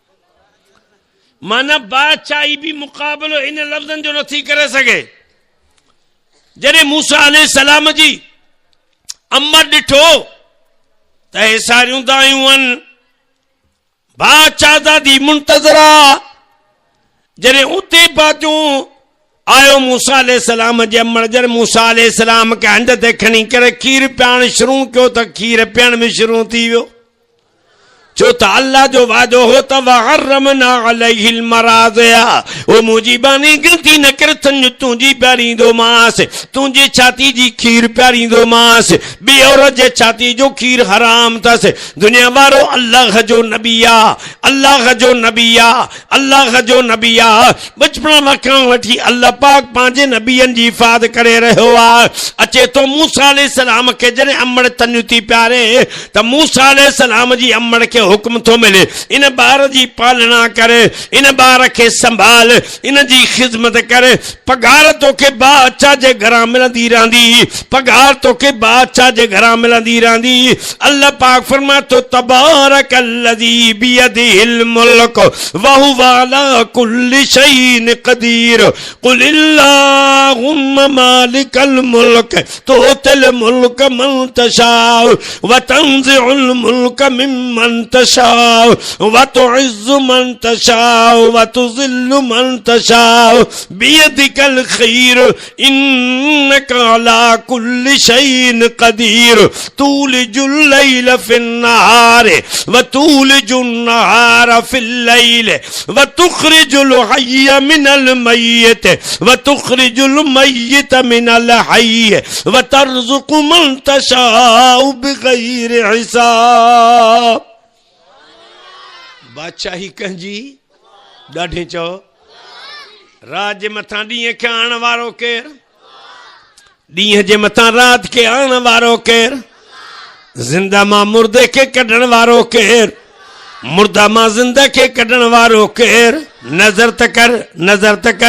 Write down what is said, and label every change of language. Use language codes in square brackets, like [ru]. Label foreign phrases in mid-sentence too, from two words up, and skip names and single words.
[sd] माना बादशाही भी मुक़ाबिलो इन लफ़्ज़नि जो नथी करे सघे जॾहिं मूसा अलैहिस्सलाम जी अम्मा ॾिठो त हे सारियूं दायूं आहिनि बादशाह दादी मुंतज़रा जॾहिं उते बाजूं आयो मूसा अलैहिस्सलाम जे अमड़ जॾहिं मूसा अलैहिस्सलाम खे हंध ते खणी करे खीर पियाण शुरू कयो त खीर पियण में शुरू थी वियो छो त अल्लाह जो वादो हो त [ar] وحرمنا عليه المراضع [sd] ओ मुजीबानी गिनती न कर तुंहिंजी प्यारींदो मांस तुंहिंजी छाती जी खीर प्यारींदो मांस ॿी औरत जे छाती जो खीर हराम अथसि दुनिया वारो अल्लाह जो नबी आहे अल्लाह जो नबी आहे अल्लाह जो नबी आहे बचपन खां वठी अल्लाह पाक पंहिंजे नबीअनि जी हिफ़ाज़त करे रहियो आहे अचे तो मूसा अलैहिस्सलाम खे जॾहिं अमड़ तनियूं थी प्यारे त मूसा अलैहिस्सलाम जी अमड़ खे हुक्म थो मिले इन बार जी पालना करे इन बार के संभाल इन जी खिदमत करे पगार तोखे बादशाह जे घरां मिलंदी रहंदी पगार तोखे बादशाह जे घरां मिलंदी रहंदी अल्लाह पाक [ar] फरमातो تبارك الذي بيده الملك وهو على كل شيء قدير قل اللهم مالك الملك تؤتي الملك من تشاء وتنزع الملك ممن تشاء وتعز من تشاء وتذل من تشاء بيدك الخير إنك على كل شيء قدير تولج الليل في النهار وتولج النهار في الليل وتخرج الحي من الميت وتخرج الميت من الحي وترزق من تشاء بغير حساب [sd] बादशाही कंहिंजी ॾाढे चओ रात जे मथां ॾींहं खे आणण वारो केरु ॾींहं जे मथां रात खे आणण वारो केरु ज़िंदा मां मुर्दे खे कढण वारो केरु मुर्दा मां ज़िंदा खे कढण वारो केरु नज़र त कर